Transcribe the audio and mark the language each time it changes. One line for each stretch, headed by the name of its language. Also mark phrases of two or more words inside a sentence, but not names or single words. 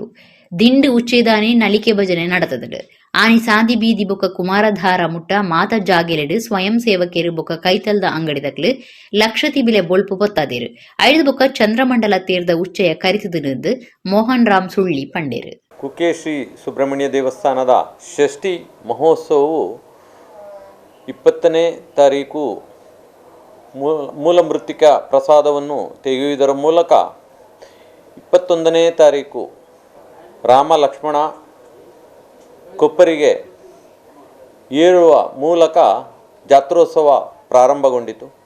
Tulu: ದಿಂಡು ಉಚ್ಚೇದಾನಿ ನಳಿಕೆ ಭಜನೆ ನಡತದು. ಆನಿ ಸಾದಿ ಬೀದಿ ಬೊಕ್ಕ ಕುಮಾರಧಾರ ಮುಟ್ಟ ಮಾತ ಜಾಗೆಲೆಡು ಸ್ವಯಂ ಸೇವಕರು ಬೊಕ್ಕ ಕೈತಲ್ದ ಅಂಗಡಿದಕ್ಲು ಲಕ್ಷತಿ ಬಿಲೆ ಬೊಳ್ಪು ಬೊತ್ತಾದೇರು. ಐದು ಬೊಕ್ಕ ಚಂದ್ರಮಂಡಲ ತೇರ್ದ ಉಚ್ಚಯ ಕರಿತದು ಮೋಹನ್ ರಾಮ್ ಸುಳ್ಳಿ ಪಂಡೇರು.
Kannada: ಕುಕ್ಕೆ ಶ್ರೀ ಸುಬ್ರಹ್ಮಣ್ಯ ದೇವಸ್ಥಾನದ ಷಷ್ಠಿ ಮಹೋತ್ಸವವು 20ನೇ ತಾರೀಕು ಮೂಲ ಮೃತ್ತಿಕ ಪ್ರಸಾದವನ್ನು ತೆಗೆಯುವುದರ ಮೂಲಕ 21ನೇ ತಾರೀಕು ರಾಮ ಲಕ್ಷ್ಮಣ ಕೊಪ್ಪರಿಗೆ ಏರುವ ಮೂಲಕ ಜಾತ್ರೋತ್ಸವ ಪ್ರಾರಂಭಗೊಂಡಿತು.